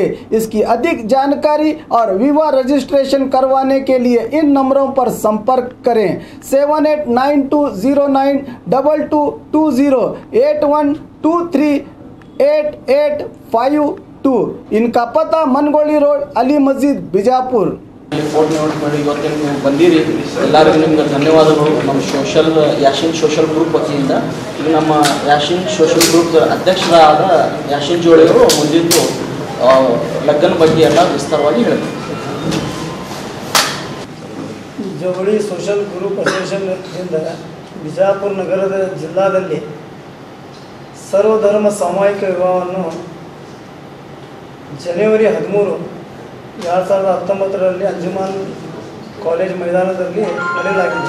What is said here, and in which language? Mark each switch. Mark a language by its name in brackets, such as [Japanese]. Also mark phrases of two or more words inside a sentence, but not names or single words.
[Hindi] इसकी अधिक जानकारी और विवाह रजिस्ट्रेशन करवाने के लिए इन नंबरों पर संपर्क करें 7892092220 81238852। इनका पता मनगोली रोड अली मस्जिद बीजापुर। [Kannada] ಇವತ್ತು ಬಂದಿರಿ ಎಲ್ಲರಿಗೂ ನಿಮ್ಗೆ ಧನ್ಯವಾದಗಳು। ನಮ್ಮ ಯಾಶಿನ್ ಸೋಷಲ್ ಗ್ರೂಪ್ ವತಿಯಿಂದ ಇದು ನಮ್ಮ ಯಾಶಿನ್ ಸೋಷಲ್ ಗ್ರೂಪ್ ಅಧ್ಯಕ್ಷರಾದ ಯಾಶಿನ್ ಜೋಳಿ ಅವರು ಮುಂದಿದ್ದು ಲಗ್ನ ಬಗ್ಗೆ ಎಲ್ಲ ವಿಸ್ತಾರವಾಗಿ ಹೇಳಿದರು। ಜವಳಿ ಸೋಷಲ್ ಗ್ರೂಪ್ ಅಸೋಸಿಯೇಷನ್ನಿಂದ ಬಿಜಾಪುರ ನಗರದ ಜಿಲ್ಲಾದಲ್ಲಿ ಸರ್ವಧರ್ಮ ಸಾಮೂಹಿಕ ವಿವಾಹವನ್ನು ಜನವರಿ 13, 2019ರಲ್ಲಿ ಅಂಜುಮನ್ ಕಾಲೇಜ್ ಮೈದಾನದಲ್ಲಿ ನಡೆಯಲಾಗಿದೆ।